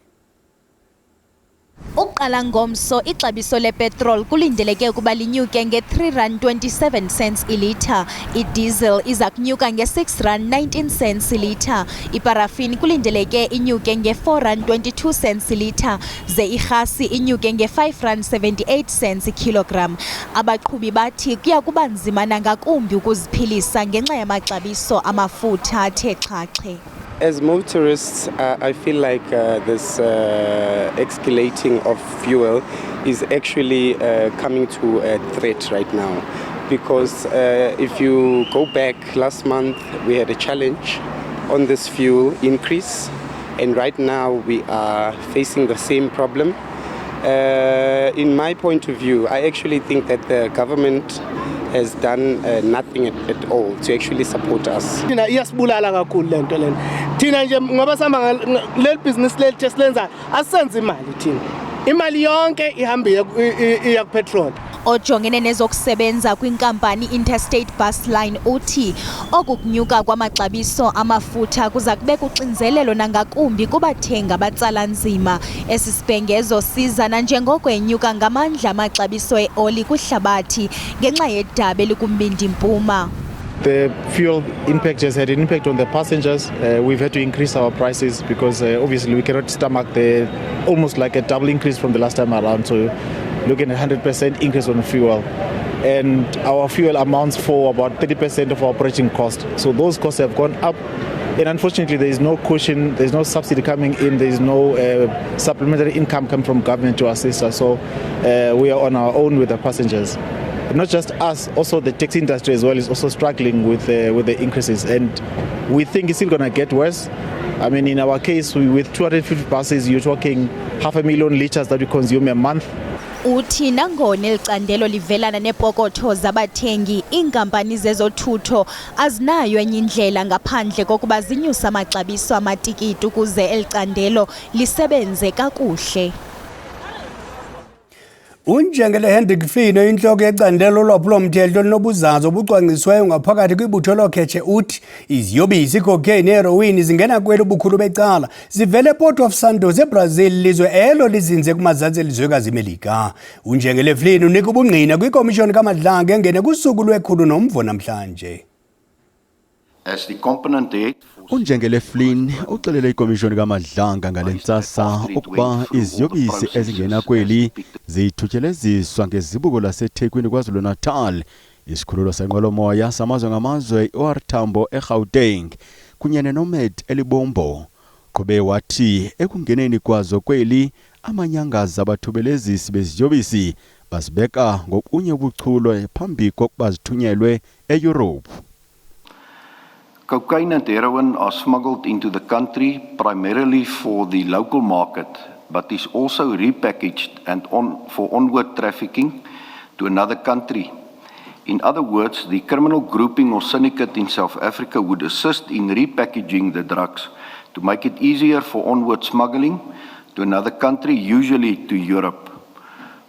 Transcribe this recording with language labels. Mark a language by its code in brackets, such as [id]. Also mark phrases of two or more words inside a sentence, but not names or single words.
[xh] Uqala ngomso ixabiso lepetrol kulindeleke ukuba linyuke nge-R3.27 ilitha, idiesel iza kunyuka nge-R6.19 ilitha, iparafini kulindeleke inyuke nge-R4.22 ilitha, ze irhasi inyuke nge-R5.78 ikilogram. Abaqhubi bathi kuya kuba nzima nangakumbi ukuziphilisa ngenxa yamaxabiso amafutha athe xhaxhe. [en] As motorists, I feel like this escalating of fuel is actually coming to a threat right now. Because if you go back last month, we had a challenge on this fuel increase. And right now we are facing the same problem. In my point of view, I actually think that the government has done nothing at all to actually support us. [xh] Thina iyasibulala kakhulu lento lena. Thina nje ngoba sama le business lethu esilenzayo asenze imali thina. Imali yonke ihamba iya kupetrol. Ojongene nezokusebenza kwinkampani Interstate Bus Line uthi okukunyuka kwamaxabiso amafutha kuza kubeka uxinzelelo nangakumbi kubathenga abatsala nzima. Esi sibhengezo siza nanjengoko enyuka ngamandla amaxabiso eoli kwihlabathi ngenxa yedaba elikumbindi mpuma. [en] The fuel impact has had an impact on the passengers. We've had to increase our prices because obviously we cannot stomach the almost like a double increase from the last time around. So looking at 100% increase on fuel. And our fuel amounts for about 30% of our operating cost. So those costs have gone up. And unfortunately, there is no cushion, there's no subsidy coming in, there is no supplementary income coming from government to assist us. So we are on our own with the passengers. Not just us, also the taxi industry as well is also struggling with the increases, and we think it's still going to get worse. I mean, in our case, with 250 buses, you're talking 500,000 litres that we consume a month. [xh] Uthi nangona elicandelo livelana nepokotho zabathengi, iinkampani zezothutho azinayo enye indlela ngaphandle kokuba zinyusa amaxabiso amatikiti ukuze elicandelo lisebenze kakuhle. Unjengele Hendrik Flynn oyinhloko yecandelo lwaphulomthetho elinobuzaza obucwangcisiweyo ngaphakathi kwibutho lokhetshe uthi iziyobisi, cocaine, heroin zingena kweli ubukhulu becala zivele ePort of Santos eBrazil, lizwe elo lizinze kumazantsi elizwekazi iMelika. Unjengele Flynn unika ubungqina kwikomishoni kaMadlanga engene kusuku lwekhulu nomvo namhlanje. [en] As the component head, [xh] Unjengele Flynn uxelele ikomishoni kaMadlanga ngalentsasa ukuba iziyobisi ezingena kweli zithutyeleziswa ngezibuko laseThekwini KwaZulu-Natal, isikhululo senqwelomoya samazwe ngamazwe OR Tambo eGauteng kunye neNomed eLibombo. Qhube wathi ekungeneni kwazo kweli amanyangaza abathubelezisi beziyobisi basibeka ngokunye ubuchulo phambi kokuba zithunyelwe eEurope. [en] cocaine and heroin are smuggled into the country primarily for the local market, but is also repackaged and for onward trafficking to another country. In other words, the criminal grouping or syndicate in South Africa would assist in repackaging the drugs to make it easier for onward smuggling to another country, usually to Europe.